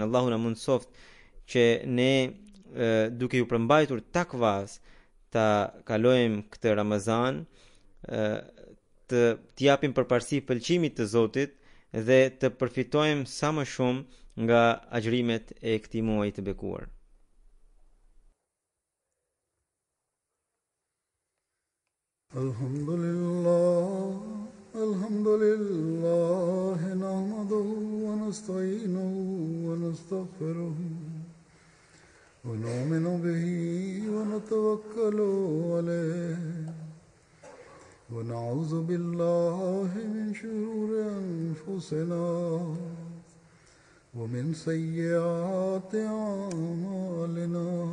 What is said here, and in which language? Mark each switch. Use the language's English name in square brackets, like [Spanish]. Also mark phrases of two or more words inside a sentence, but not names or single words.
[Albanian] Allahu na mundsoft që ne duke ju përmbajtur takvas ta kalojmë këtë Ramazan, të japim përparësi pëlqimit të Zotit dhe të përfitojmë sa më shumë nga agjërimet e këtij muaji të bekuar. [Arabic] الحمد لله، نحمده ونستعينه و نستغفره ونؤمن به ونتوكل عليه ونعوذ بالله من شرور أنفسنا ومن سيئات أعمالنا.